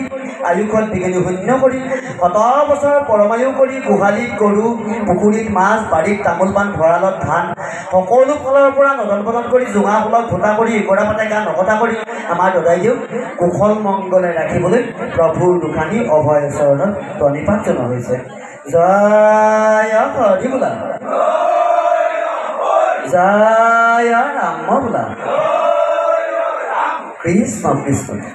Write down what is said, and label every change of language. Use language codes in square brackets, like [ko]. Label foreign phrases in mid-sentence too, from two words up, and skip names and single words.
[as] আয়ুষত বিঘিনি শূন্য কৰি শত বছৰ পৰমায়ু কৰি গোহালিত গৰু পুখুৰীত মাছ বাৰীত তামোল পাণ ভঁৰালত ধান সকলো ফালৰ পৰা নদন বদন কৰি জোঙা ফুলক ভোটা কৰি ইকৰা পাতে গা নকটা কৰি আমাৰ দদাই দিওঁ কুশল মংগলে ৰাখিবলৈ প্ৰভুৰ দোকানী অভয় চৰণত প্ৰণিপাত জনোৱা হৈছে জয় হৰি বোলা জয় ৰাম বোলা কৃষ্ণ কৃষ্ণ